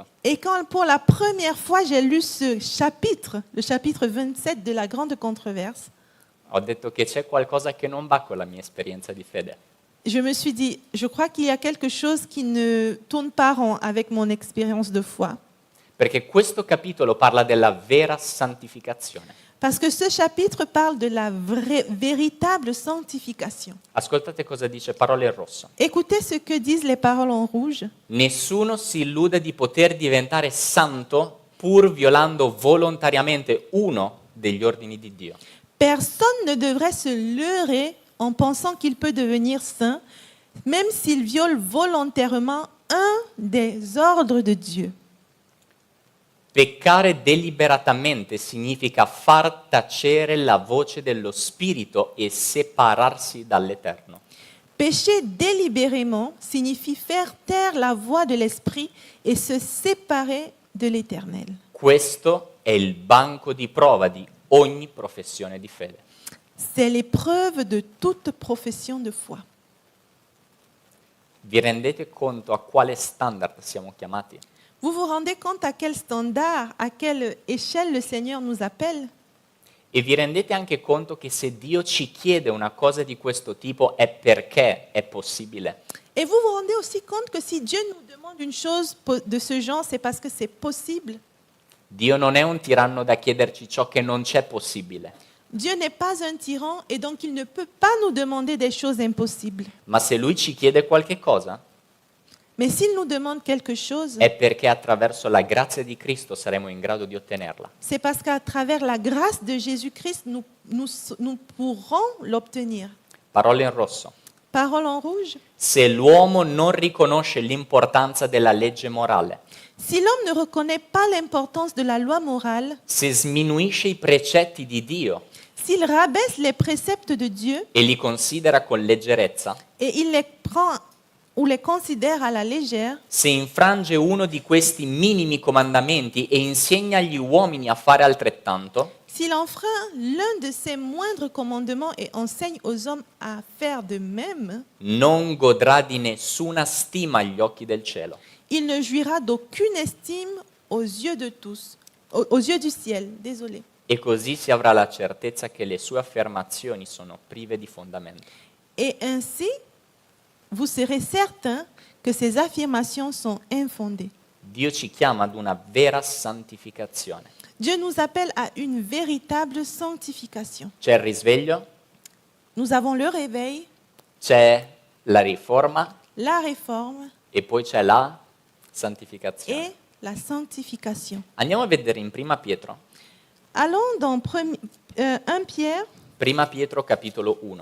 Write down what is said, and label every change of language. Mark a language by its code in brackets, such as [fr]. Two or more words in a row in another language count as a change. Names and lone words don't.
[fr] Et quand pour la première fois j'ai lu ce chapitre, le chapitre 27 de la grande controverse, [it] ho detto che c'è qualcosa che non va con la mia esperienza di fede. [fr] je me suis dit, je crois qu'il y a quelque chose qui ne tourne pas rond avec mon expérience de foi. [it] Perché questo capitolo parla della vera santificazione. [fr] Parce que ce chapitre parle de la véritable sanctification. [it] Ascoltate cosa dice Parole in rosso. [fr] Écoutez ce que disent les paroles en rouge. [it] Nessuno si illude di poter diventare santo pur violando volontariamente uno degli ordini di Dio. [fr] Personne ne devrait se leurrer en pensant qu'il peut devenir saint, même s'il viole volontairement un des ordres de Dieu. [it] Peccare deliberatamente significa far tacere la voce dello Spirito e separarsi dall'Eterno. [fr] Pécher délibérément signifie faire taire la voix de l'Esprit et se séparer de l'Éternel. [it] Questo è il banco di prova di ogni professione di fede. [fr] C'est l'épreuve de toute profession de foi. [it] Vi rendete conto a quale standard siamo chiamati? [fr] Vous vous rendez compte à quel standard, à quelle échelle le Seigneur nous appelle? [it] E vi rendete anche conto che se Dio ci chiede una cosa di questo tipo è perché è possibile. [fr] Et vous vous rendez aussi compte que si Dieu nous demande une chose de ce genre, c'est parce que c'est possible. [it] Dio non è un tiranno da chiederci ciò che non c'è possibile, [fr] Dieu n'est pas un tyran et donc il ne peut pas nous demander des choses impossibles. [it] ma se Lui ci chiede qualche cosa [fr] Mais s'il nous demande quelque chose, [it] è perché attraverso la grazia di Cristo saremo in grado di ottenerla. [fr] c'est parce qu'à travers la grâce de Jésus-Christ, nous pourrons l'obtenir. [it] Parole in rosso. [fr] Parole en rouge. [it] Se l'uomo non riconosce l'importanza della legge morale, [fr] Si l'homme ne reconnaît pas l'importance de la loi morale, [it] se sminuisce i precetti di Dio [fr] s'il rabaisse les préceptes de Dieu [it] e li considera con leggerezza, [fr] et il les prend ou les considère à la légère, [it] se infrange uno di questi minimi comandamenti e insegna agli uomini a fare altrettanto, [fr] s'il enfreint l'un de ces moindres commandements et enseigne aux hommes à faire de même, [it] non godrà di nessuna stima agli occhi del cielo. [fr] il ne jouira d'aucune estime aux yeux de tous, aux yeux du ciel, désolé. [it] E così si avrà la certezza che le sue affermazioni sono prive di fondamento. [fr] Et ainsi, vous serez certain que ces affirmations sont infondées. [it] Dio ci chiama ad una vera santificazione. [fr] Dieu nous appelle à une véritable sanctification. [it] C'è il risveglio, [fr] Nous avons le réveil, [it] c'è la riforma [fr] la réforme [it] e poi c'è la santificazione. [fr] et la sanctification. [it] Andiamo a vedere in Prima Pietro. [fr] Allons dans 1 Pierre, [it] Prima Pietro capitolo 1.